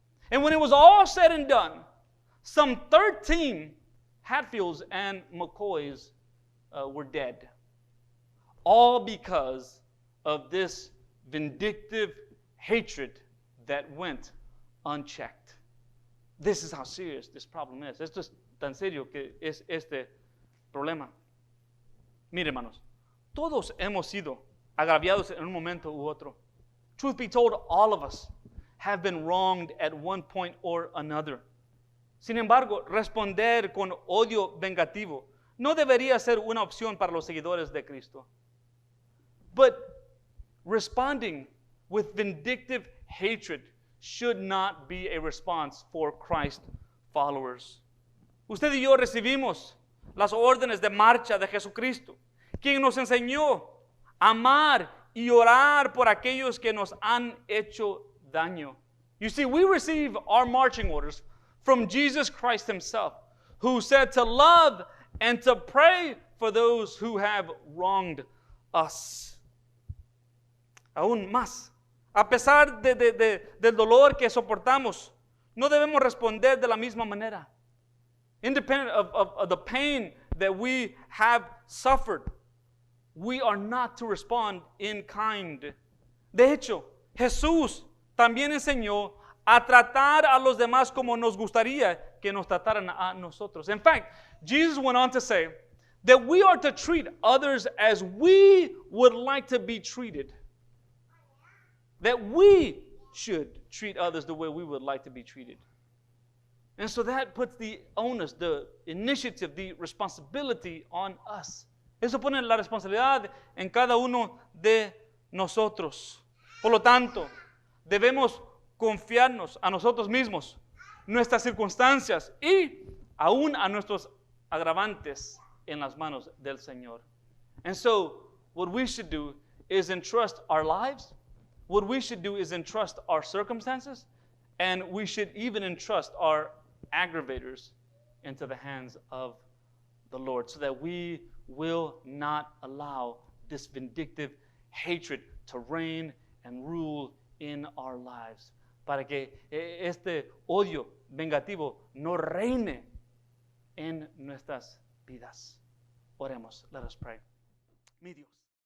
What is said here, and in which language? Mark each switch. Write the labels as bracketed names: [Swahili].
[English] And when it was all said and done, some 13 Hatfields and McCoys were dead. All because of this vindictive hatred that went unchecked. This is how serious this problem is. [Spanish] Esto es tan serio que es este problema. Mire, hermanos, todos hemos sido agraviados en un momento u otro. [English] Truth be told, all of us have been wronged at one point or another. [Spanish] Sin embargo, responder con odio vengativo no debería ser una opción para los seguidores de Cristo. [English] But responding with vindictive hatred should not be a response for Christ followers. [Spanish] Usted y yo recibimos las órdenes de marcha de Jesucristo, quien nos enseñó a amar y orar por aquellos que nos han hecho daño. [English] You see, we receive our marching orders from Jesus Christ himself, who said to love and to pray for those who have wronged us. [Spanish] Aún más, a pesar del dolor que soportamos, no debemos responder de la misma manera. [English] Independent of the pain that we have suffered, we are not to respond in kind. [Spanish] De hecho, Jesús también enseñó a tratar a los demás como nos gustaría que nos trataran a nosotros. [English] In fact, Jesus went on to say that we are to treat others as we would like to be treated. That we should treat others the way we would like to be treated. And so that puts the onus, the initiative, the responsibility on us. [Spanish] Eso pone la responsabilidad en cada uno de nosotros. Por lo tanto, debemos confiarnos a nosotros mismos, nuestras circunstancias y aún a nuestros agravantes en las manos del Señor. [English] And so, what we should do is entrust our lives. What we should do is entrust our circumstances, and we should even entrust our aggravators into the hands of the Lord, so that we will not allow this vindictive hatred to reign and rule in our lives. [Spanish] Para que este odio vengativo no reine en nuestras vidas. Oremos. [English] Let us pray. [Spanish] Mi Dios.